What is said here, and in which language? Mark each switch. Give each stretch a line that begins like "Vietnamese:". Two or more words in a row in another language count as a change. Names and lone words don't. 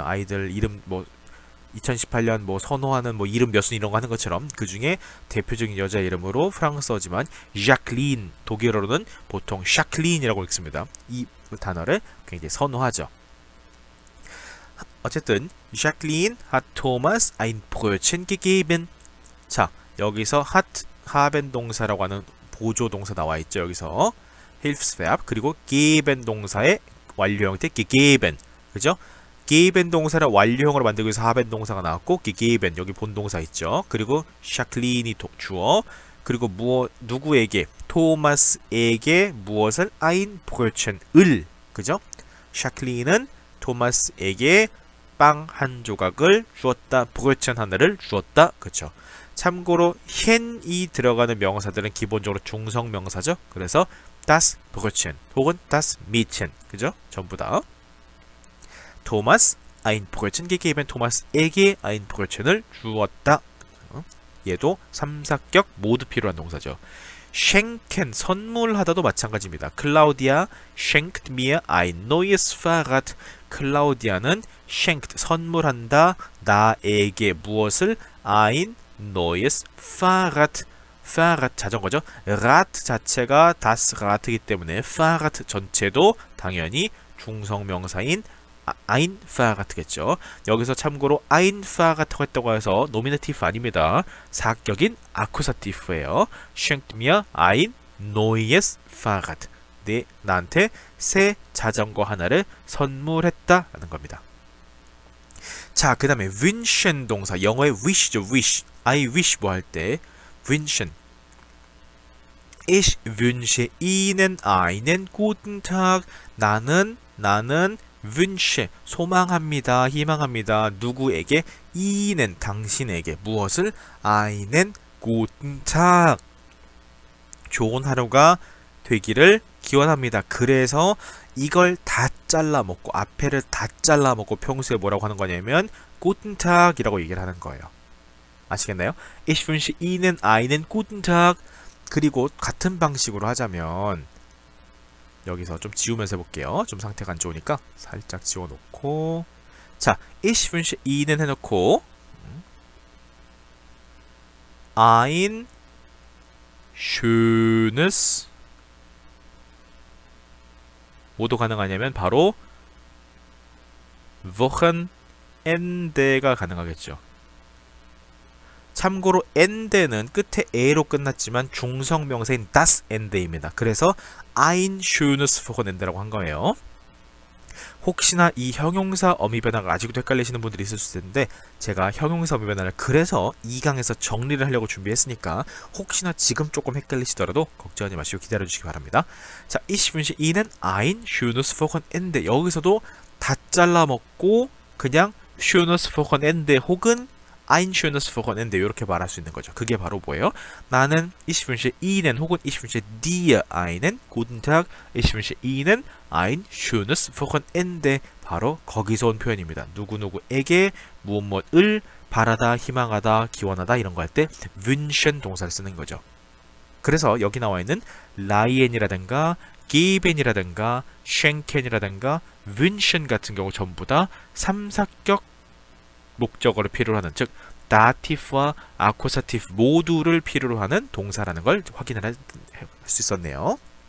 Korean: 아이들 이름 뭐 2018년 뭐 선호하는 뭐 이름 몇순 이런 거 하는 것처럼 그 중에 대표적인 여자 이름으로 프랑스어지만 ዣ클린, 독일어로는 보통 샤클린이라고 읽습니다. 이 단어를 굉장히 선호하죠.
German: 어쨌든 샤클린 hat Thomas ein Brötchen gegeben.
Korean: 자, 여기서 hat haben 동사라고 하는 보조 동사 나와 있죠. 여기서 Hilfsverb 그리고 geben 동사의 완료 형태 gegeben. 그죠? geben 동사를 완료형으로 만들기 위해서 haben 동사가 나왔고 gegeben 여기 본동사 있죠. 그리고 샤클린이 주어 그리고 누구에게 토마스에게 무엇을 ein Brötchen을 그죠? 샤클린은 토마스에게 빵 한 조각을 주었다. Brötchen 하나를 주었다. 그쵸? 참고로 hen이 들어가는 명사들은 기본적으로 중성 명사죠. 그래서
German: das Brötchen
Korean: 혹은
German: das Mädchen
Korean: 그죠? 전부 다 토마스
German: ein Brötchen gegeben
Korean: 토마스에게
German: ein Brötchen
Korean: 을 주었다. 얘도 3, 4격 모두 필요한 동사죠. schenken 선물하다도 마찬가지입니다.
German: 클라우디아 schenkt mir ein neues Fahrrad.
Korean: 클라우디아는 schenkt 선물한다. 나에게 무엇을
German: ein neues Fahrrad.
Korean: Fahrrad 자전거죠. Rad 자체가
German: das Rad
Korean: 이기 때문에 Fahrrad 전체도 당연히 중성명사인
German: ein Fahrrad
Korean: 겠죠. 여기서 참고로
German: ein Fahrrad
Korean: 라고 했다고 해서 노미네티브 아닙니다. 사격인 아쿠사티프예요.
German: schenkt mir ein neues Fahrrad.
Korean: 네, 나한테 새 자전거 하나를 선물했다 라는 겁니다. 자, 그 다음에 wünschen 동사 영어의 wish죠. wish.
English: I wish
Korean: 뭐 할 때 wünschen.
German: Ich wünsche Ihnen einen guten Tag.
Korean: 나는 wünsche 소망합니다. 희망합니다. 누구에게? Ihnen 당신에게 무엇을?
German: einen guten Tag.
Korean: 좋은 하루가 되기를 기원합니다. 그래서 이걸 다 잘라 먹고 앞에를 다 잘라 먹고 평소에 뭐라고 하는 거냐면
German: guten Tag
Korean: 이라고 얘기를 하는 거예요. 아시겠나요?
German: Ich wünsche Ihnen einen guten Tag.
Korean: 그리고 같은 방식으로 하자면 여기서 좀 지우면서 해볼게요. 좀 상태가 안 좋으니까 살짝 지워놓고 자,
German: ich wünsche Ihnen
Korean: 해놓고
German: ein schönes
Korean: 뭐도 가능하냐면 바로 Wochenende가 가능하겠죠. 참고로 ende는 끝에 e로 끝났지만 중성명사인
German: das Ende
Korean: 입니다. 그래서
German: ein schönes Wochenende
Korean: 라고 한 거예요. 혹시나 이 형용사 어미 변화가 아직도 헷갈리시는 분들이 있을 수 있는데 제가 형용사 어미 변화를 그래서 2강에서 정리를 하려고 준비했으니까 혹시나 지금 조금 헷갈리시더라도 걱정하지 마시고 기다려주시기 바랍니다. 자,
German: ich wünsche Ihnen ein schönes Wochenende.
Korean: 여기서도 다 잘라먹고 그냥
German: schönes Wochenende
Korean: 혹은
German: ein schönes Wochenende
Korean: 이렇게 말할 수 있는 거죠. 그게 바로 뭐예요? 나는
German: ich wünsche Ihnen
Korean: 혹은
German: ich wünsche dir einen guten Tag, ich wünsche Ihnen ein schönes Wochenende
Korean: 바로 거기서 온 표현입니다. 누구누구에게 무엇을 바라다, 희망하다, 기원하다 이런 거 할 때 wünschen 동사를 쓰는 거죠. 그래서 여기 나와 있는 라이엔이라든가 geben이라든가 schenken이라든가 wünschen 같은 경우 전부 다 3사격 목적어를 필요로 하는, 즉 다티프와 아쿠사티프 모두를 필요로 하는 동사라는 걸 확인을 할 수 있었네요.